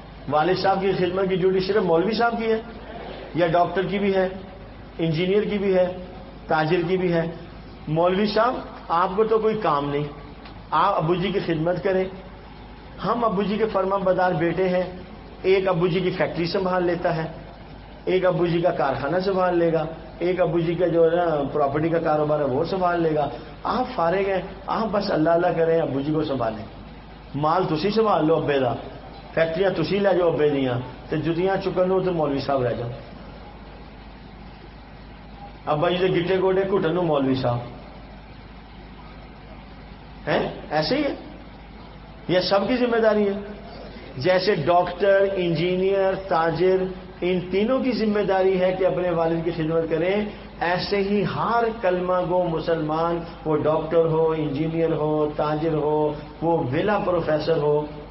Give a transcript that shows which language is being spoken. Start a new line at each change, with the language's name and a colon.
Urdu: والد صاحب کی خدمت کی ڈیوٹی صرف مولوی صاحب کی ہے یا ڈاکٹر کی بھی ہے، انجینئر کی بھی ہے، تاجر کی بھی ہے؟ مولوی صاحب آپ کو تو کوئی کام نہیں، آپ ابو جی کی خدمت کریں. ہم ابو جی کے فرما بردار بیٹے ہیں. ایک ابو جی کی فیکٹری سنبھال لیتا ہے، ایک ابو جی کا کارخانہ سنبھال لے گا، ایک ابو جی کا جو ہے نا پراپرٹی کا کاروبار ہے وہ سنبھال لے گا. آپ فارغ ہیں، آپ بس اللہ اللہ کریں، ابو جی کو سنبھالیں.
Punjabi: مال تسی سنبھال لو ابے دا، فیکٹریاں تسی لے جاؤ ابے دیاں، تے جتیاں چکن لو تو مولوی صاحب رہ جاؤ.
Urdu: ابا جی کے گٹے گوڈے گھٹن مولوی صاحب ہیں. ایسے ہی ہے، یہ سب کی ذمہ داری ہے. جیسے ڈاکٹر، انجینئر، تاجر، ان تینوں کی ذمہ داری ہے کہ اپنے والد کی خدمت کریں، ایسے ہی ہر کلمہ گو مسلمان، وہ ڈاکٹر ہو، انجینئر ہو، تاجر ہو، وہ ویلا پروفیسر ہو.